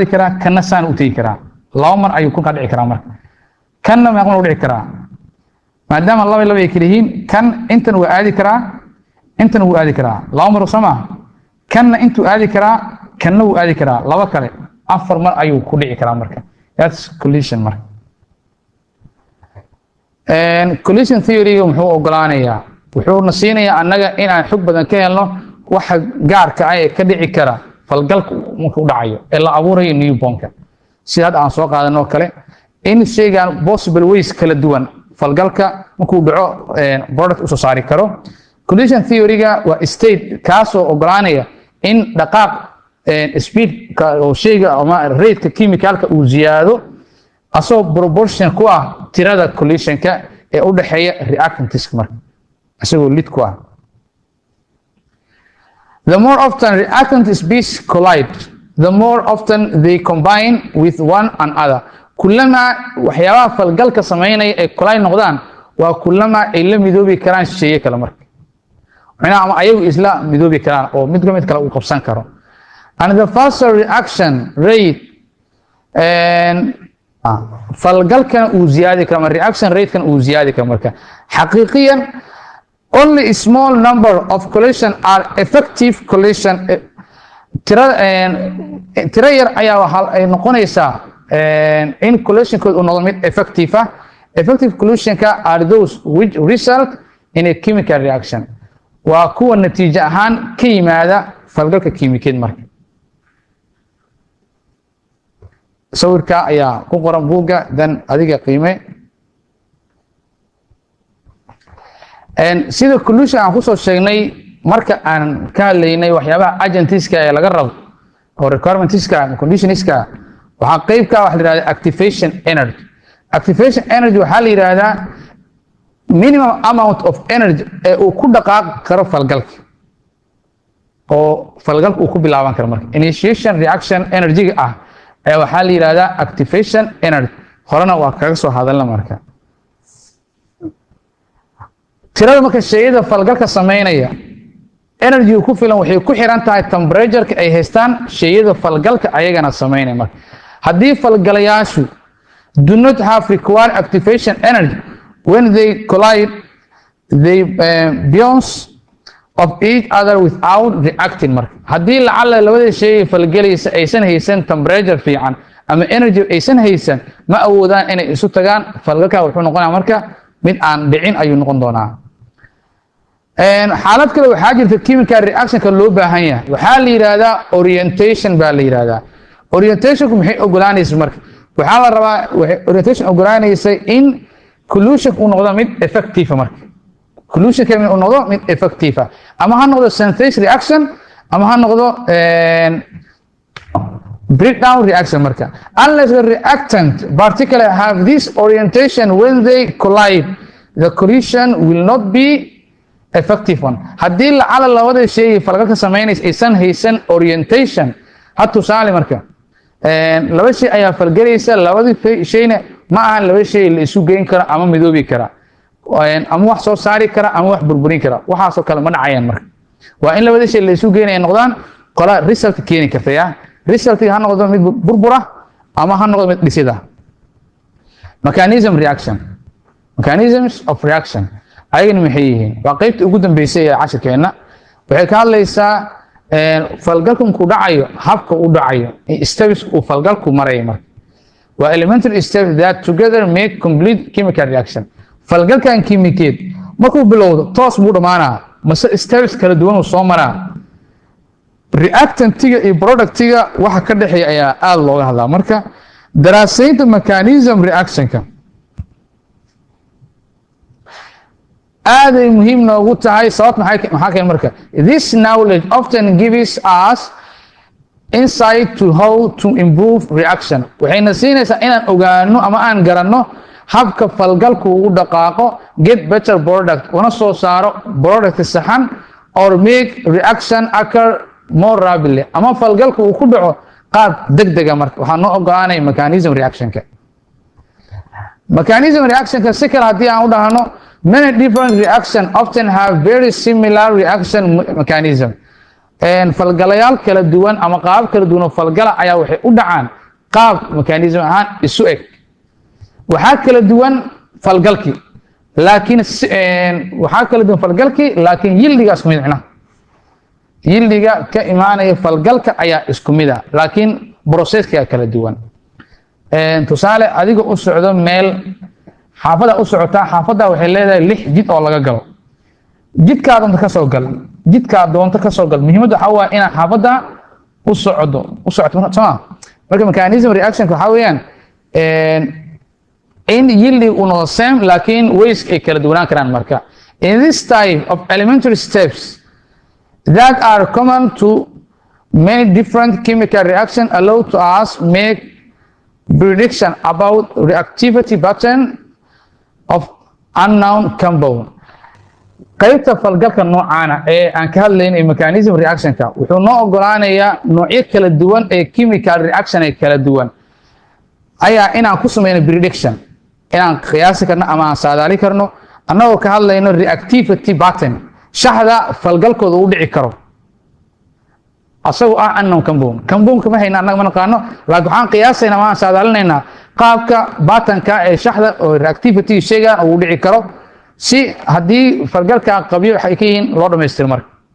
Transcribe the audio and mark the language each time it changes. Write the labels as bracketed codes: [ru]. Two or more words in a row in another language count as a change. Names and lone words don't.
[so] karaa kanna saan u tegi karaa laba mar ayuu kulka dhici karaa marka kanna ma aqoon u dhici karaa maadaama laba ay kala yihiin kan intan waa aadi karaa intan wuu aadi karaa laba mar sama kanna intuu aadi karaa kanna wuu aadi karaa laba kale afar mar ayuu ku dhici karaa marka [en] that's collision [so] marka [en] collision theory [so] muxuu ogolaanayaa wuxuu na siinayaa annaga inaan xog badan ka helno waxa gaarka ah ee ka dhici kara falgalku markuu dhacayo ee la abuurayo newbornka sida hadda aan soo qaadanoo kale in shaygan [en] possible ways [so] kala duwan falgalka markuu dhaco product usoo saari karo [en] collision theory-ga [so] waa state kaasoo ogolaanaya in dhaqaaq speed oo shayga ama rate-ka chemicalka uu ziyaado asoo proportion ku ah tirada collision-ka ee u dhaxeeya reactantiska marka asagoo lid ku ah [en] the more often reactant species collide the more often they combine with one another [so] kullama waxyaabaha falgalka sameynaya ee collide noqdaan waa kullama ay la midoobi karaan shay'e kale marka macnaha ama ayagu isla midoobi karaan oo mid ka mid kale uu qabsan karo [en] and the faster reaction rate [so] falgalkan uu ziyaadi karo ama [en] reaction rate-kan [so] uu ziyaadi karo marka xaqiiqiyan [en] only a small number of collision are effective collision [so] tira yar ayaa waxa ay noqonaysaa in collision-kood uu noqdo mid effective ah [en] effective collision-ka are those which result in a chemical reaction [so] waa kuwa natiijo ahaan ka yimaada falgalka kiimikeed marka sawirka ayaa ku qoran buugga dan adiga qiime sida collision aan kusoo sheegnay marka aan ka hadlaynay waxyaabaha agentiska ee laga rabo oo requirementiska ama conditionska waxaa qayb ka wax la yiraahdo [en] activation energy [so] waxaa la yiraahdaa [en] minimum amount of energy [so] ee uu ku dhaqaaqi karo falgalka oo falgalka uu ku bilaaban karo marka [en] initiation reaction energy [so] ah ayaa waxaa la yiraahdaa [en] activation energy [so] horena waa kaga soo hadalna marka tirada marka shayada falgalka sameynaya energy ku filan waxay ku xiran tahay temperature-ka ay haystaan shayada falgalka ayagana sameynaya marka haddii falgalayaashu [en] do not have required activation energy when they collide they bounce of each other [so] without reacting marka haddii lacala labada shay falgalaysa aysan haysan temperature fiican ama energy aysan haysan ma awoodaan inay isu tagaan falgalka wuxuu noqonayaa marka mid aan dhicin ayuu noqon doonaa xaalad kale waxaa jirta [en] chemical reaction-ka [so] loo baahan yahay waxaa la yiraahdaa orientation baa la yiraahdaa orientation-ku maxay ogolaanaysa marka waxaa la rabaa orientation ogolaanaysa in collusion uu noqdo mid effective marka collusion ka uu noqdo mid effective ama ha noqdo [en] synthesis reaction [so] ama ha noqdo [en] breakdown reaction marka unless the reactant particularly have this orientation when they collide the collision will not be effective one [so] haddii lacala labada shay falgalka sameynaysa aysan haysan orientation ha tusaale marka laba shay ayaa falgalaysa labada shayna ma aha laba shay la isu geyn karo ama midoobi kara ama wax soo saari kara ama wax burburin kara waxaasoo kale ma dhacayaan marka waa in labada shay la isu geynaya noqdaan qola result keeni karta ya result ha noqdo mid burbura ama ha noqdo mid dhisida [en] mechanisms of reaction [so] ayagana maxay yihiin waa qaybta ugu dambeysay ee casharkeena waxay ka hadlaysaa falgalkan ku dhacayo habka uu dhacayo steps uu falgalku marayo marka waa [en] elementary steps that together make complete chemical reaction [so] falgalkan kiimikeed markuu bilowdo toos buu dhamaanaa mase steps kala duwan uu soo maraa reactantiga iyo productiga waxa ka dhaxeeya ayaa aad looga hadlaa marka daraasaynta [en] mechanism reaction-ka [so] aaday muhiim noogu tahay sababta maxaa keen marka [en] this knowledge often gives us insight to how to improve reaction [so] waxayna siinaysaa inaan ogaano ama aan garanno habka falgalku ugu dhaqaaqo [en] get better product [so] una soo saaro product saxan [en] or make reaction occur more rapidly [so] ama falgalku uu ku dhaco qaab degdega marka waxaa noo ogolaanaya [en] mechanism reaction-ka [so] si kale haddii aan u dhahno [en] many different reactions often have very similar reaction mechanism [so] falgalayaal kala duwan ama qaab kala duwan oo falgala ayaa waxay u dhacaan qaab mechanism ahaan isu eg waxaa kala duwan falgalkii laakiin yildigaas ku mid ah yildiga ka imaanaya falgalka ayaa isku mid ah laakiin processka kala duwan tusaale adiga u socdo meel xaafada u socotaa xaafada waxay leedahay 6 jid oo laga galo jidka doonta ka soo gal muhiimadu waxa waa in xaafada u socoto sama marka [en] mechanism reaction [so] waxa weeyaan in yildi uu no [en] same laakiin ways [so] ay kala duwanaan karaan marka [en] in this type of elementary steps that are common to many different chemical reactions allow to us make prediction about reactivity pattern of unknown compound [so] qaybta falgalka noocaana ee aan ka hadlaynay [en] mechanism reaction-ka [so] wuxuu noo ogolaanayaa noocyo kala duwan ee [en] chemical reaction [so] ee kala duwan ayaa inaan ku sameyno prediction inaan qiyaasi karno ama aan saadaali karno annagoo ka hadlayno [en] reactivity pattern [so] shaxda falgalkooda u dhici karo asagoo ah [en] unknown compound [so] kama hayna annaga ma naqaano laakiin waxaan qiyaasaynaa ama aan saadaalinaynaa qaabka batanka ee shaxda oo reactivity shayga uu dhici karo si haddii falgalka qabyo waxay ka yihiin loo dhamaystiro marka